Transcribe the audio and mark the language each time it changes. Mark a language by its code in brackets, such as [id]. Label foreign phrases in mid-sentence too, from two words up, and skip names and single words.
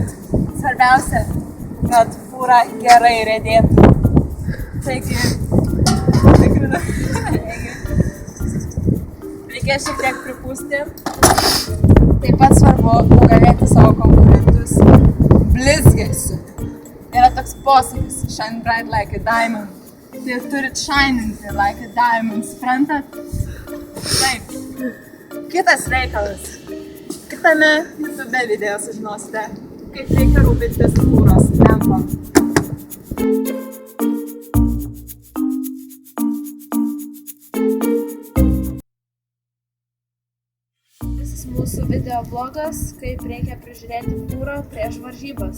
[lt] Svarbiausia, kad fūra gerai riedėtų. Taigi, tikrinu. Reikia šiek tiek pripūsti. Taip pat svarbu nugalėti savo konkurentus blizgesiu. Yra toks posakis, [en] shine bright like a diamond. [lt] Tai turit shininti [en] like a diamond, [lt] suprantat? Taip. Kitas reikalas. Kitame YouTube video sužinosite, kaip reikia rūpintis fūros lempa. Mūsų video vlogas, kaip reikia prižiūrėti fūrą prieš varžybas.